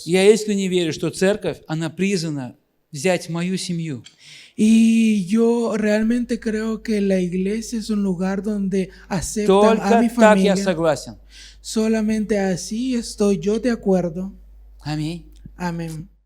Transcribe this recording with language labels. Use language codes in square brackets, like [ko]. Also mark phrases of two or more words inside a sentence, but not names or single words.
[ru] Я искренне верю, что церковь, она призвана взять мою семью. [es] Y yo realmente creo que la iglesia es un lugar donde aceptan a mi [ru] Только так я [es] familia. [ru] согласен. [es] Solamente así estoy yo de acuerdo. [ru] Аминь. [es] Amén.